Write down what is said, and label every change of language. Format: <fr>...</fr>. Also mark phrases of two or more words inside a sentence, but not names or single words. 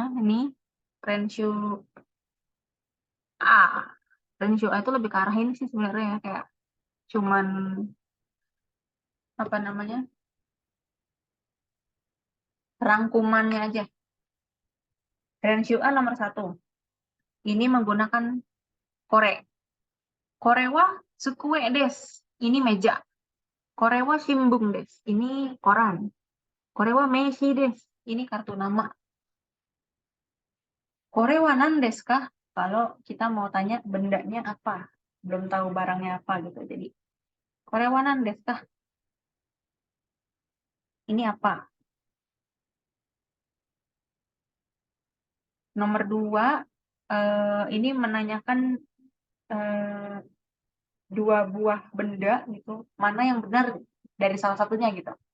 <id>Ini Renshu A. Renshu A itu lebih ke arah ini sih sebenarnya ya, kayak cuman apa namanya, rangkumannya aja. Renshu A nomor 1. Ini menggunakan kore.</id> <ja>Kore wa tsukue desu.</ja> <id>Ini meja.</id> <ja>Kore wa shimbun desu.</ja> <id>Ini koran.</id> <ja>Kore wa meishi desu.</ja> <id>Ini kartu nama.</id> <ja>Kore wa nan desu ka?</ja> <id>Kalau kita mau tanya bendanya apa. Belum tahu barangnya apa gitu. Jadi,</id> <ja>kore wa nan desu ka?</ja> <id>Ini apa? Nomor 2, ini menanyakan dua buah benda gitu. Mana yang benar dari salah satunya gitu.</id>